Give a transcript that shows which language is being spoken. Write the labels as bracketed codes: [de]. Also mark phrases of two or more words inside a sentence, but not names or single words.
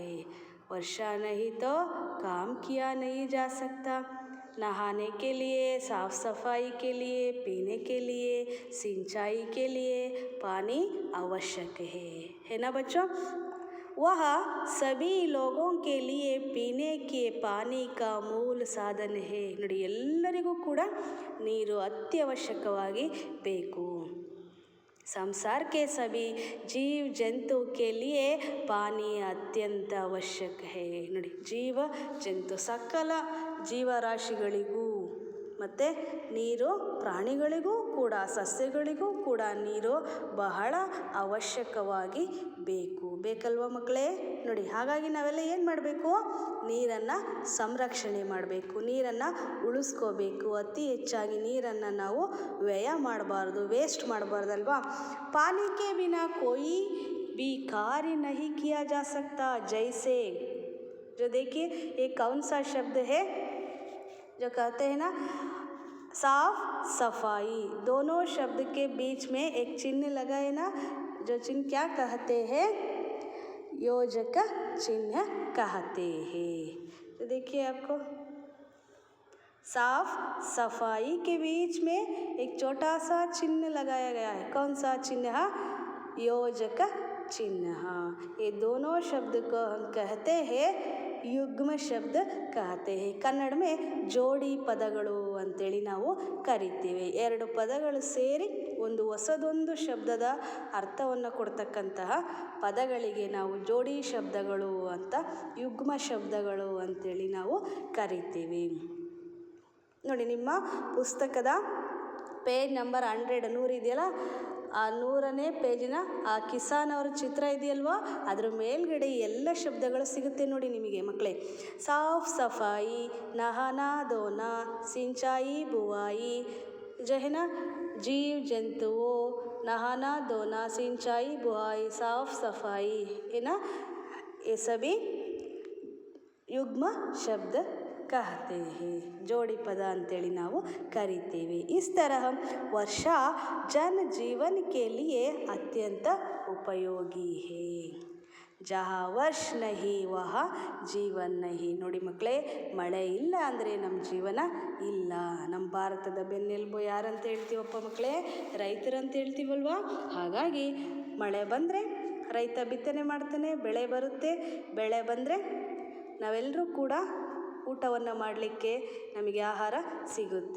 [hi] वर्षा नहीं तो काम किया नहीं जा सकता. नहाने के लिए, साफ सफाई के लिए, पीने के लिए, सिंचाई के लिए पानी आवश्यक है ना बच्चों. वह सभी लोगों के लिए पीने के पानी का मूल साधन है. [kn] ನೋಡಿ, ಎಲ್ಲರಿಗೂ ಕೂಡ ನೀರು ಅತ್ಯವಶ್ಯಕವಾಗಿ ಬೇಕು. [hi] संसार के सभी जीव जंतु के लिए पानी अत्यंत आवश्यक है. [kn] ನೋಡಿ, ಜೀವ ಜಂತು ಸಕಲ ಜೀವರಾಶಿಗಳಿಗೂ ಮತ್ತು ನೀರು ಪ್ರಾಣಿಗಳಿಗೂ ಕೂಡ ಸಸ್ಯಗಳಿಗೂ ಕೂಡ ನೀರು ಬಹಳ ಅವಶ್ಯಕವಾಗಿ ಬೇಕಲ್ವ ಮಕ್ಕಳೇ? ನೋಡಿ, ಹಾಗಾಗಿ ನಾವೆಲ್ಲ ಏನು ಮಾಡಬೇಕು? ನೀರನ್ನು ಸಂರಕ್ಷಣೆ ಮಾಡಬೇಕು, ನೀರನ್ನು ಉಳಿಸ್ಕೋಬೇಕು. ಅತಿ ಹೆಚ್ಚಾಗಿ ನೀರನ್ನು ನಾವು ವ್ಯಯ ಮಾಡಬಾರ್ದು, ವೇಸ್ಟ್ ಮಾಡಬಾರ್ದಲ್ವಾ? [hi] पानी के बिना कोई भी कार्य नहीं किया जा सकता। जैसे जो देखिए ये कौन सा शब्द है जो कहते हैं ना, साफ सफाई। दोनों शब्द के बीच में एक चिन्ह लगा है ना, जो चिन्ह क्या कहते हैं? योजक चिन्ह कहते हैं। तो देखिए आपको साफ सफाई के बीच में एक छोटा सा चिन्ह लगाया गया है। कौन सा चिन्ह? योजक चिन्ह। ये दोनों शब्द को हम कहते हैं [kn] ಯುಗ್ಮ ಶಬ್ದ [hi] कहते हैं। [kn] ಕನ್ನಡ में ಜೋಡಿ ಪದಗಳು ಅಂತೇಳಿ ನಾವು ಕರಿತೀವಿ. ಎರಡು ಪದಗಳು ಸೇರಿ ಒಂದು ಹೊಸದೊಂದು ಶಬ್ದದ ಅರ್ಥವನ್ನು ಕೊಡ್ತಕ್ಕಂತಹ ಪದಗಳಿಗೆ ನಾವು ಜೋಡಿ ಶಬ್ದಗಳು ಅಂತ, ಯುಗ್ಮ ಶಬ್ದಗಳು ಅಂತೇಳಿ ನಾವು ಕರಿತೀವಿ. ನೋಡಿ, ನಿಮ್ಮ ಪುಸ್ತಕದ ಪೇಜ್ ನಂಬರ್ 100 ಇದೆಯಲ್ಲ, ಆ 100ನೇ ಪೇಜಿನ ಆ ಕಿಸಾನ್ ಅವರ ಚಿತ್ರ ಇದೆಯಲ್ವಾ, ಅದ್ರ ಮೇಲ್ಗಡೆ ಎಲ್ಲ ಶಬ್ದಗಳು ಸಿಗುತ್ತೆ ನೋಡಿ ನಿಮಗೆ ಮಕ್ಕಳೇ. [hi] साफ सफाई, नहाना धोना, सिंचाई बुआई, जो है ना जीव जंतुओं, नहाना धोना, सिंचाई बुआई, साफ सफाई, है ना, ये सभी युग्म शब्द कहते हैं, [kn] ಜೋಡಿ ಪದ ಅಂತೇಳಿ ನಾವು ಕರಿತೀವಿ. [hi] इस तरह वर्षा जन जीवन के लिए अत्यंत उपयोगी है। जहाँ वर्ष नहीं वहाँ जीवन नहीं. [kn] ನೋಡಿ ಮಕ್ಕಳೇ, ಮಳೆ ಇಲ್ಲ ಅಂದರೆ ನಮ್ಮ ಜೀವನ ಇಲ್ಲ. ನಮ್ಮ ಭಾರತದ ಬೆನ್ನೆಲುಬು ಯಾರಂತ ಹೇಳ್ತೀವಪ್ಪ ಮಕ್ಕಳೇ? ರೈತರಂತ ಹೇಳ್ತೀವಲ್ವಾ? ಹಾಗಾಗಿ ಮಳೆ ಬಂದರೆ ರೈತ ಬಿತ್ತನೆ ಮಾಡ್ತಾನೆ, ಬೆಳೆ ಬರುತ್ತೆ, ಬೆಳೆ ಬಂದರೆ ನಾವೆಲ್ಲರೂ ಕೂಡ ಊಟವನ್ನು ಮಾಡಲಿಕ್ಕೆ ನಮಗೆ ಆಹಾರ ಸಿಗುತ್ತೆ.